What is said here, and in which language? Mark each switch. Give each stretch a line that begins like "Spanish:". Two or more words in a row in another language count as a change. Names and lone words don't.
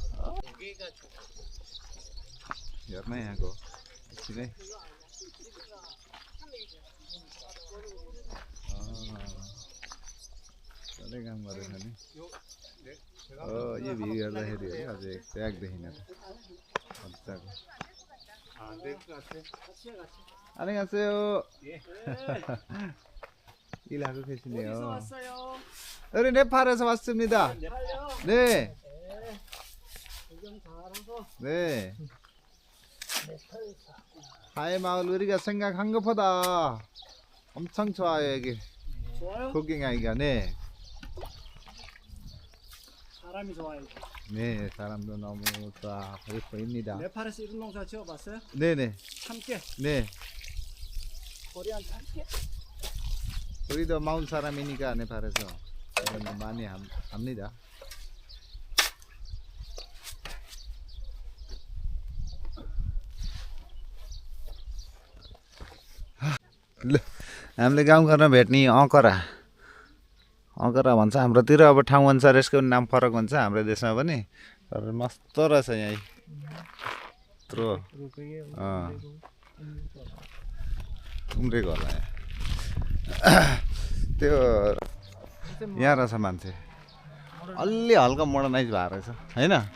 Nepali: हेर्न यहाँको एकछिनै सधैँ काम गरेछ नि। यो भिड हेर्दाखेरि अझै ट्याग देखिन त मजाको।
Korean: 안녕하세요. 일하고 계시네요. 우리 네팔에서 왔습니다. 네. 네. 하이 마을 우리가 생각한 것보다 엄청 좋아요 여기. 좋아요? 구경하기가. 네. 사람이 좋아요. 네, 사람도 너무 좋아 보입니다. 네팔에서 이런 농사 지어봤어요? 네네. 참깨. 네. 코리안 참깨. 우리도 마을 사람이니까 네팔에서 이런 거 많이 합니다.
Nepali: ल हामीले गाउँघरमा भेट्ने अँकरा भन्छ हाम्रोतिर। अब ठाउँ अनुसार यसको नाम फरक हुन्छ हाम्रो देशमा पनि, तर मस्त रहेछ यहीँ यत्रो उम्रेको होला त्यो यहाँ रहेछ मान्छे अलि हल्का मोडर्नाइज भएको रहेछ होइन।